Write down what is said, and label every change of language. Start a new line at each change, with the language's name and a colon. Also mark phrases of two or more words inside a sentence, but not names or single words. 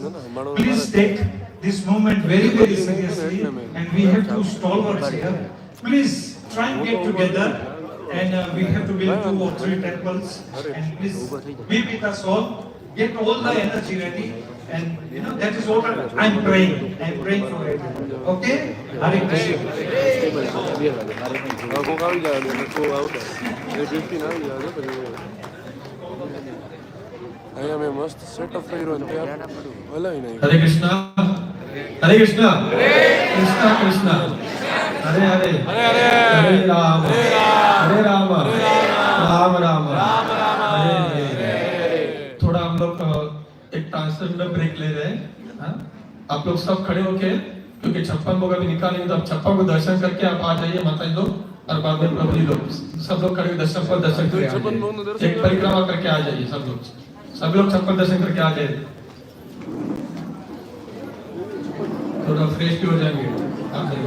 English: Please take this moment very, very seriously, and we have two stalwarts here. Please try and get together, and we have to build 2 or 3 temples. And please be with us all. Get all the energy ready. And you know, that is what I'm praying. I'm praying for everyone. Okay?
Sanskrit: हरे कृष्ण.
Gujarati: અહીંયા મેં મસ્ત સેટઅપ કર્યું અને ત્યાં હલાવી નહીં.
Sanskrit: हरे कृष्ण हरे कृष्ण कृष्ण कृष्ण. हरे हरे हरे राम. हरे राम राम राम हरे हरे.
Hindi: थोड़ा हम लोग एक ट्रांसलेशन में ब्रेक ले रहे हैं. हाँ? आप लोग सब खड़े होके, क्योंकि 56 लोग अभी निकालेंगे, तो आप 56 को दर्शन करके आप आ जाइए, माताजी लोग और बाद में प्रभु जी लोग सब लोग खड़े दर्शन पर दर्शन करके आ जाइए. एक परिक्रमा करके आ जाइए सब लोग 56 दर्शन करके आ जाइए. थोड़ा फ्रेश भी हो जाएंगे आप लोग.